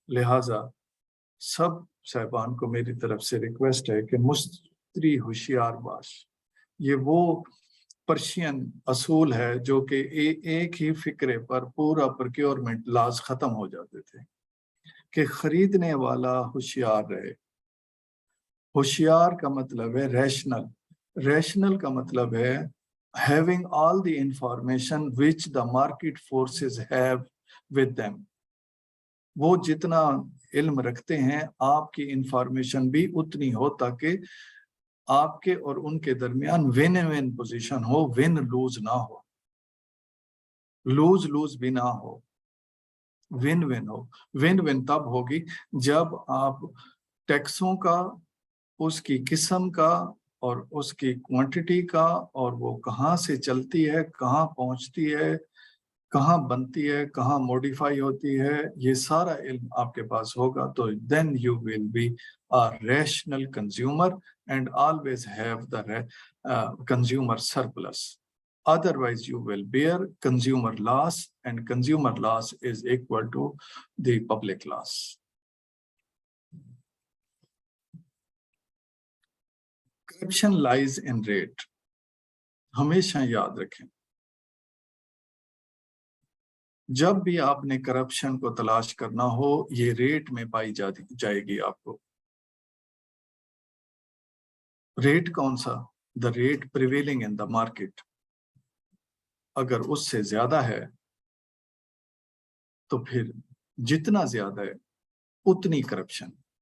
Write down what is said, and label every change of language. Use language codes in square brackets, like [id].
[hi] लिहाजा सब साहिबान को मेरी तरफ से रिक्वेस्ट है कि मुस्तरी होशियार बाश, ये वो पर्शियन असूल है जो कि एक ही फिक्रे पर पूरा प्रोक्योरमेंट लॉज खत्म हो जाते थे, कि खरीदने वाला होशियार रहे। होशियार का मतलब है रैशनल, रैशनल का मतलब है [en] having all the information which the market forces have with them। [hi] वो जितना इल्म रखते हैं, आपकी इंफॉर्मेशन भी उतनी हो, ताकि आपके और उनके दरमियान विन विन पोजीशन हो, विन लूज ना हो, लूज लूज भी ना हो, विन विन हो। विन विन तब होगी जब आप टैक्सों का, उसकी किस्म का और उसकी क्वांटिटी का, और वो कहाँ से चलती है, कहाँ पहुंचती है, कहाँ बनती है, कहाँ मॉडिफाई होती है, ये सारा इल्म आपके पास होगा, तो [en] Then you will be a rational consumer and always have the consumer surplus. Otherwise you will bear consumer loss, and consumer loss is equal to the public loss. Corruption lies in rate, [hi] हमेशा याद रखें। जब भी आपने corruption को तलाश करना हो, ये रेट में पाई जाएगी आपको। रेट कौन सा? [en] The rate prevailing in the market. [hi] अगर उससे ज्यादा है तो फिर जितना ज्यादा है उतनी करप्शन।